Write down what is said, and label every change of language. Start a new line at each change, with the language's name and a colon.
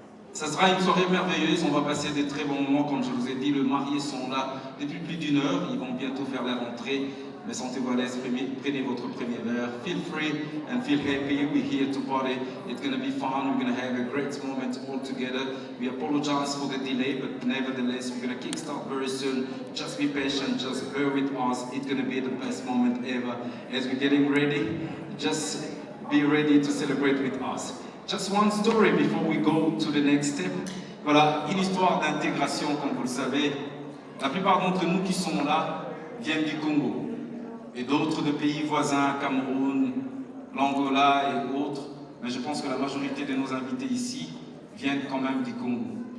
French: Ça sera une soirée merveilleuse, on va passer des très bons moments, comme je vous ai dit, les mariés sont là depuis plus d'1 heure, ils vont bientôt faire la rentrée, mais sentez-vous à l'aise, prenez votre premier verre,
English: feel free and feel happy, we're here to party, it's going to be fun, we're going to have a great moment all together. We apologize for the delay, but nevertheless, we're going to kickstart very soon. Just be patient, just bear with us, it's going to be the best moment ever. As we're getting ready, just be ready to celebrate with us. Just one story before we go to the next step.
French: Voilà, une histoire d'intégration, comme vous le savez. La plupart d'entre nous qui sont là viennent du Congo et d'autres de pays voisins, Cameroun, l'Angola et autres. Mais je pense que la majorité de nos invités ici viennent quand même du Congo.